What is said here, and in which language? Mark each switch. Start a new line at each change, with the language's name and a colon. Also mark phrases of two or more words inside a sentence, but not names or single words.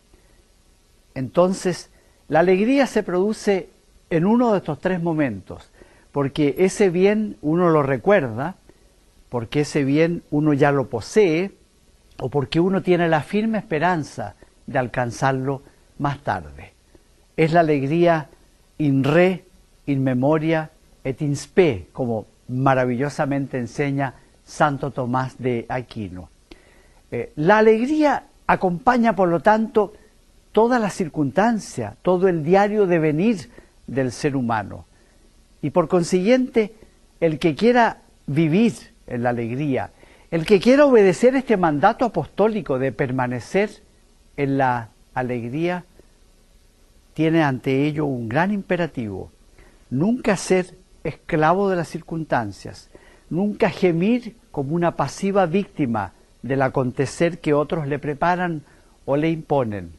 Spanish: Entonces, la alegría se produce en uno de estos tres momentos, porque ese bien uno lo recuerda, porque ese bien uno ya lo posee, o porque uno tiene la firme esperanza de alcanzarlo más tarde. Es la alegría
Latin: in re, in memoria et in spe,
Spanish: como maravillosamente enseña Santo Tomás de Aquino. La alegría acompaña, por lo tanto, toda la circunstancia, todo el diario devenir del ser humano. Y por consiguiente, el que quiera vivir en la alegría, el que quiera obedecer este mandato apostólico de permanecer en la alegría, tiene ante ello un gran imperativo: nunca ser esclavo de las circunstancias, nunca gemir como una pasiva víctima del acontecer que otros le preparan o le imponen.